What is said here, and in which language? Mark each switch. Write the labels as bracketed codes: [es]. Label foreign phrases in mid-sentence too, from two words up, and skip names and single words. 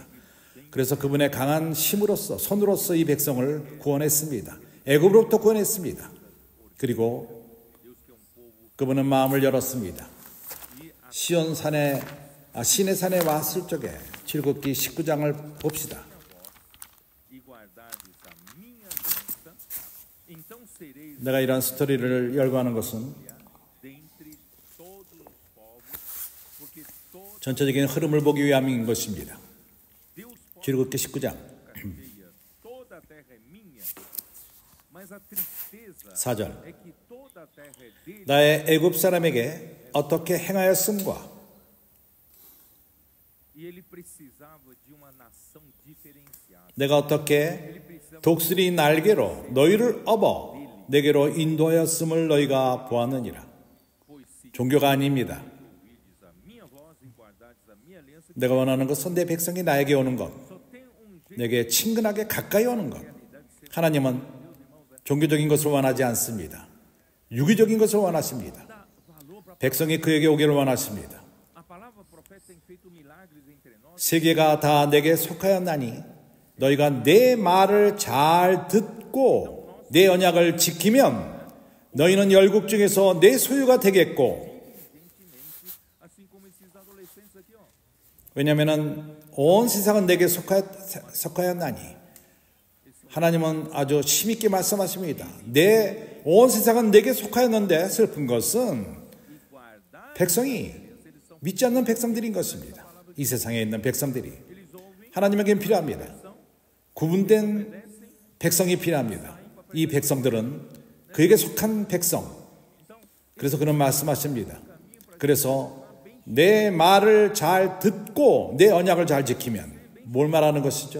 [ko] 그래서 그분의 강한 힘으로써 손으로써 이 백성을 구원했습니다. 애굽으로부터 구원했습니다. 그리고 그분은 마음을 열었습니다. 시내 산에 왔을 적에 출애굽기 19장을 봅시다. [pt] e guardardes a minha aliança, então sereis [ko] 내가 이런 스토리를 열거하는 것은 [pt] dentre todos os povos, porque toda [ko] 전체적인 흐름을 보기 위함인 것입니다. [pt] Deus pode [ko] 출애굽기 19장 [pt] cheia, toda a terra é minha, mas a tristeza [ko] 4절 [pt] é que toda a terra é dele. [ko] 나의 애굽 사람에게 어떻게 행하였음과 [pt] E ele precisava de uma nação diferenciada. [ko] 내가 어떻게 독수리 날개로 너희를 업어 내게로 인도하였음을 너희가 보았느니라. [pt] Pois se [ko] 종교가 아닙니다. [pt] ouvides a minha voz e guardardes a minha aliança, [ko] 내가 원하는 것은 내 백성이 나에게 오는 것, [pt] só tem jeito [ko] 내게 친근하게 가까이 오는 것. 하나님은 종교적인 것을 원하지 않습니다. 유기적인 것을 원하십니다. [pt] dar valor para [ko] 백성이 그에게 오기를 원하십니다. [pt] a palavra profeta tem feito milagres entre nós. [ko] 세계가 다 내게 속하였나니 너희가 내 말을 잘 듣고 내 언약을 지키면 너희는 열국 중에서 내 소유가 되겠고, [pt] Assim como esses adolescentes aqui, ó. [ko] 왜냐하면 온 세상은 내게 속하였나니 하나님은 아주 심있게 말씀하십니다. 온 세상은 내게 속하였는데 슬픈 것은 [pt] E guardar, [ko] 백성이 믿지 않는 백성들인 것입니다. 이 세상에 있는 백성들이 [pt] eles ouvem, [ko] 하나님에겐 필요합니다. 구분된 백성이 필요합니다. 이 백성들은 그에게 속한 백성. 그래서 그런 말씀하십니다. 그래서 내 말을 잘 듣고 내 언약을 잘 지키면 뭘 말하는 것이죠?